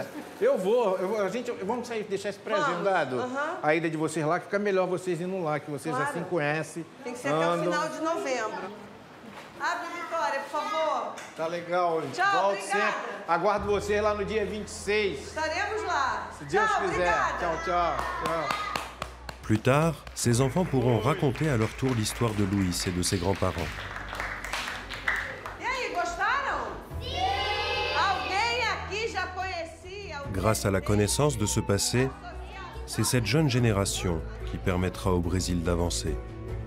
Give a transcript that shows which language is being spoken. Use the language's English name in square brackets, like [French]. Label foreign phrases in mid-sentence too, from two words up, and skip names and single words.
[Portuguese] Vamos sair, deixar isso pré-agendado. A ida de vocês lá, que fica melhor vocês indo lá, que vocês assim conhecem. Tem que ser até o final de novembro. Abre, Vitória, por favor. Tá legal. Tchau, volto obrigada. sempre. Aguardo vocês lá no dia 26. Estaremos lá. Se Deus quiser. Obrigada. Tchau, tchau. [French] Plus tard, ces enfants pourront raconter à leur tour l'histoire de Louis et de ses grands-parents. [Portuguese] E aí, gostaram? Sim! Alguém aqui já conhecia? [French] Grâce à la connaissance de ce passé, c'est cette jeune génération qui permettra au Brésil d'avancer.